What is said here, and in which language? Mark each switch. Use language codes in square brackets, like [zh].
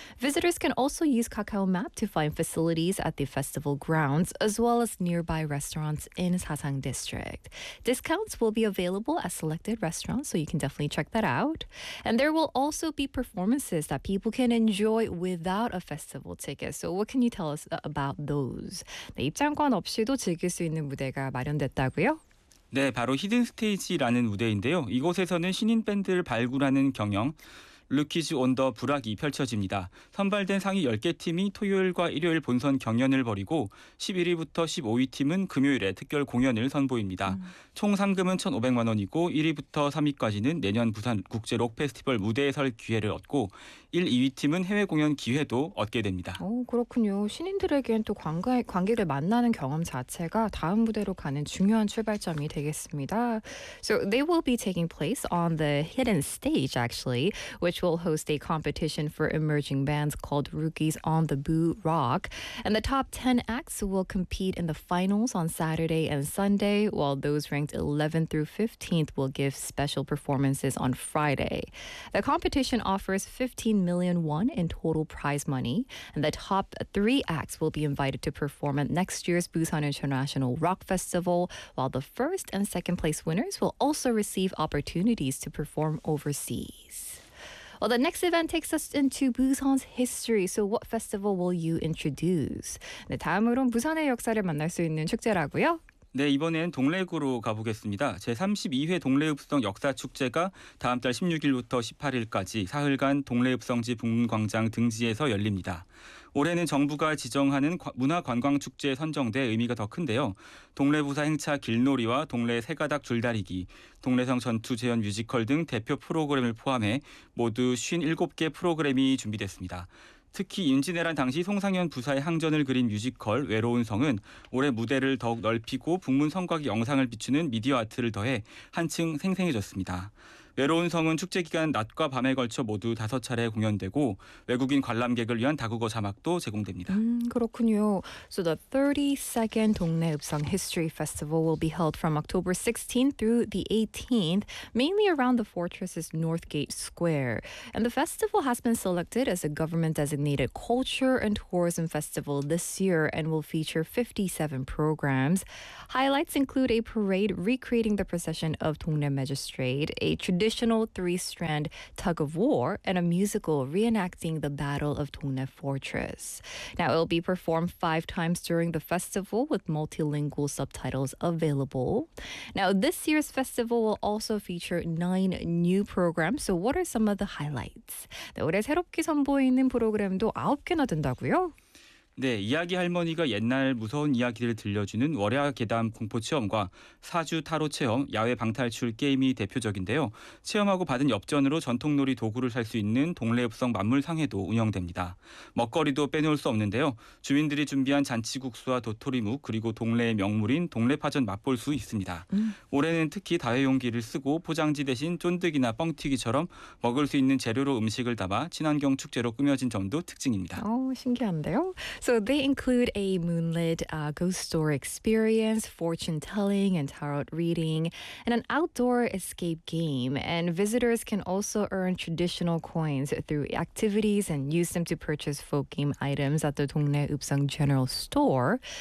[en] Visitors can also use Kakao Map to find facilities at the festival grounds, as well as nearby restaurants in Sasang District. Discounts will be available at selected restaurants, so you can definitely check that out. And there will also be performances that people can enjoy without a festival ticket. So what can you tell us about those? [ko] 네, 입장권 없이도 즐길 수 있는 무대가 마련됐다고요? 네, 바로 히든 스테이지라는 무대인데요. 이곳에서는 신인 밴드를 발굴하는 경영 루키즈 온 더 브락이 펼쳐집니다. 선발된 상위 10개 팀이 토요일과 일요일 본선 경연을 벌이고 11위부터 15위 팀은 금요일에 특별 공연을 선보입니다. 총 상금은 1,500만 원이고 1위부터 3위까지는 내년 부산 국제 록 페스티벌 무대에 설 기회를 얻고 1, 2위 팀은 해외 공연 기회도 얻게 됩니다. 오, 그렇군요. 신인들에게는 또 관객을 만나는 경험 자체가 다음 무대로 가는 중요한 출발점이 되겠습니다. [en] So they will be taking place on the hidden stage actually, which will host a competition for emerging bands called Rookies on the Boo Rock. And the top 10 acts will compete in the finals on Saturday and Sunday, while those ranked 11th through 15th will give special performances on Friday. The competition offers 15 million won in total prize money, and the top 3 acts will be invited to perform at next year's Busan International Rock Festival, while the first and second place winners will also receive opportunities to perform overseas. Well, the next event takes us into Busan's history. So what festival will you introduce? [ko] 네, 다음으로는 부산의 역사를 만날 수 있는 축제라고요. 네, 이번엔 동래구로 가보겠습니다. 제32회 동래읍성 역사축제가 다음 달 16일부터 18일까지 사흘간 동래읍성지 북문광장 등지에서 열립니다. 올해는 정부가 지정하는 문화관광축제에 선정돼 의미가 더 큰데요. 동래부사 행차 길놀이와 동래 새가닥 줄다리기, 동래성 전투 재현 뮤지컬 등 대표 프로그램을 포함해 모두 57개 프로그램이 준비됐습니다. 특히 임진왜란 당시 송상현 부사의 항전을 그린 뮤지컬 외로운 성은 올해 무대를 더욱 넓히고 북문 성곽의 영상을 비추는 미디어 아트를 더해 한층 생생해졌습니다. 외로운 성은 축제 기간 낮과 밤에 걸쳐 모두 5차례 공연되고 외국인 관람객을 위한 다국어 자막도 제공됩니다. 그렇군요. [en] So the 32nd 동네 읍성 History Festival will be held from October 16th through the 18th, mainly around the fortress's Northgate Square. And the festival has been selected as a government-designated culture and tourism festival this year and will feature 57 programs. Highlights include a parade recreating the procession of 동네 magistrate, a traditional three-strand tug of war, and a musical reenacting the Battle of 동네 Fortress. Now, it will be performed 5 times during the festival with multilingual subtitles available. Now, this year's festival will also feature 9 new programs. So, what are some of the highlights? [ko] 네, 올해 새롭게 선보이는 프로그램도 9개나 된다고요? 네, 이야기 할머니가 옛날 무서운 이야기를 들려주는 월야 계담 공포 체험과 사주 타로 체험, 야외 방탈출 게임이 대표적인데요. 체험하고 받은 엽전으로 전통놀이 도구를 살 수 있는 동래 읍성 만물상회도 운영됩니다. 먹거리도 빼놓을 수 없는데요. 주민들이 준비한 잔치국수와 도토리묵, 그리고 동래의 명물인 동래파전 맛볼 수 있습니다. 올해는 특히 다회용기를 쓰고 포장지 대신 쫀득이나 뻥튀기처럼 먹을 수 있는 재료로 음식을 담아 친환경 축제로 꾸며진 점도 특징입니다. 신기한데요? [en] So they include a moonlit ghost tour experience, fortune telling and tarot reading, and an outdoor escape game. And visitors can also earn traditional coins through activities and use them to purchase folk game items at the 동네 읍성 general store.